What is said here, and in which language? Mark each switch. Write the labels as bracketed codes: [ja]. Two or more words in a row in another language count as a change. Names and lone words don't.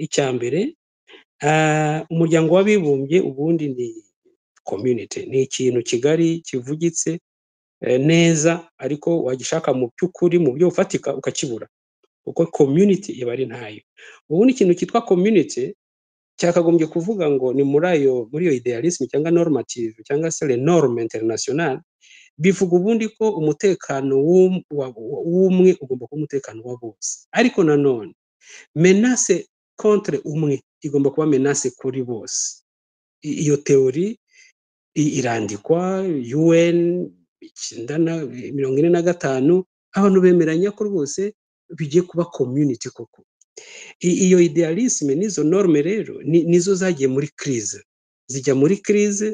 [rw] Icya mbere, umuryango w'abibumbye ubundi ni community, ni ikintu kigari kivugitse neza, ariko wagishaka mu by'ukuri mu byo ufatika ukakibura, kuko community iba ari ntayo. Ubundi ikintu cyitwa community cyakagombye kuvuga ngo ni muri iyo idealisme cyangwa normative cyangwa se [fr] les normes internationales, [rw] bivuga ubundi ko umutekano w'umwe ugomba kuba umutekano wa bose, ariko nanone [fr] menace contre [rw] umwe igomba kuba menace kuri bose. Iyo teori irandikwa UN 1945, abantu bemeranya ko rwose bigiye kuba community koko. Iyo idealisme n'izo norme rero nizo zagiye muri crise, zijya muri crise.